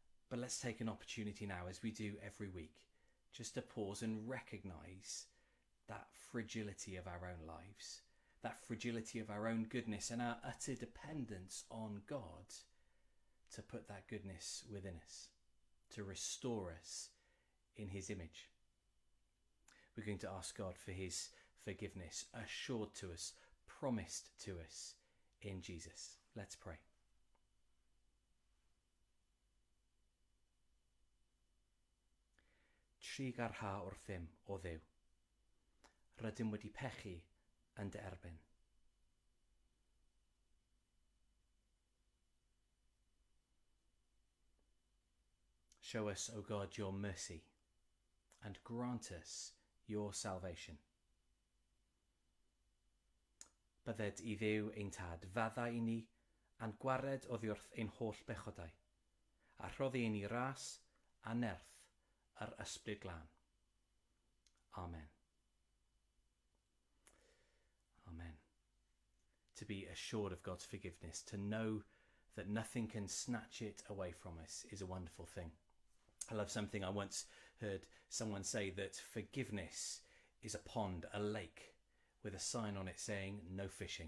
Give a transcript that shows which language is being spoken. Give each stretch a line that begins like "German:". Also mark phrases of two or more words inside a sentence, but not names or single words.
Welsh: But let's take an opportunity now, as we do every week, just to pause and recognise that fragility of our own lives, that fragility of our own goodness and our utter dependence on God to put that goodness within us, to restore us in his image. We're going to ask God for his forgiveness, assured to us, promised to us in Jesus. Let's pray. Tri garha o'r ddim o Dduw. Rydym wedi pechu yn dy erbyn.
English: Show us, O God, your mercy and grant us your salvation.
Welsh: Bydded I Dduw ein tad fadda I ni a'n gwared oddi wrth ein holl bechodau, a rhoddi i ni ras a nerth yr ysbryd glân. Amen. Amen.
English: To be assured of God's forgiveness, to know that nothing can snatch it away from us, is a wonderful thing. I love something I once heard someone say, that forgiveness is a pond, a lake, with a sign on it saying no fishing.